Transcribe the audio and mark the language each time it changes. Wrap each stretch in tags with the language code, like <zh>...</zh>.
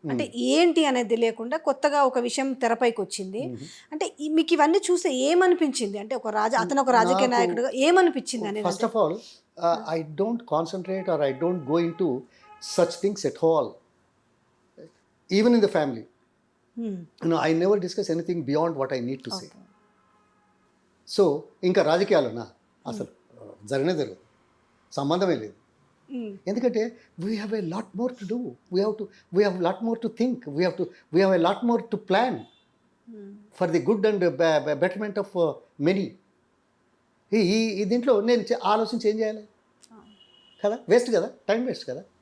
<te>అంటే ఏంటి అనేది తెలియకుండా కొత్తగా ఒక విషయం తెరపైకి వచ్చింది. అంటే మీకు ఇవన్నీ చూస్తే ఏమనిపించింది? అంటే అతను ఒక రాజకీయ నాయకుడుగా ఏమనిపించింది అనేది?</te> <en>First of all I don't concentrate or I don't go into such things at all, even in the family. I never discuss anything beyond what I need to say.</en> <te>So ఇంకా రాజకీయాలున్నా అసలు జరగదు, సంబంధమే లేదు.</te> <en>ఎందుకంటే we have a lot more to do, we have lot more to think, we have a lot more to plan. For the good and betterment of many.</en> <te>ఈ దీంట్లో నేను ఆలోచించి ఏం చేయాలి కదా, వేస్ట్ కదా, టైం వేస్ట్ కదా.</te>